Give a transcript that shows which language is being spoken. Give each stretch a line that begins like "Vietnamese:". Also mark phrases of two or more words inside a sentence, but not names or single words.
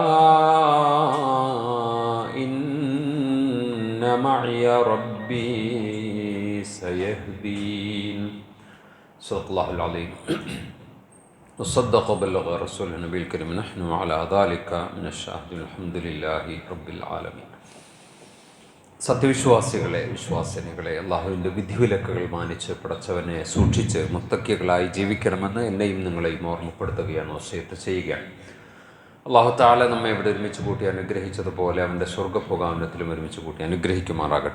Arabic: إن معي ربي سيهدين صدق الله العظيم وصدق وبلغ رسول النبي الكريم نحن على ذلك من الشاهدين الحمد لله رب العالمين.
Malayalam: സത്യവിശ്വാസികളെ വിശ്വാസിനികളെ അള്ളാഹുവിൻ്റെ വിധിവിലക്കുകൾ മാനിച്ച് പടച്ചവനെ സൂക്ഷിച്ച് മുത്തക്കികളായി ജീവിക്കണമെന്ന് എന്നെയും നിങ്ങളെയും ഓർമ്മപ്പെടുത്തുകയാണ്, വസിയത്ത് ചെയ്യുകയാണ്.
Arabic: الله تعالى
Malayalam: നമ്മെ ഇവിടെ ഒരുമിച്ച് കൂട്ടി അനുഗ്രഹിച്ചതുപോലെ അവൻ്റെ സ്വർഗ്ഗഭോഗാവനത്തിലും ഒരുമിച്ച് കൂട്ടി അനുഗ്രഹിക്കുമാറാകട്ടെ.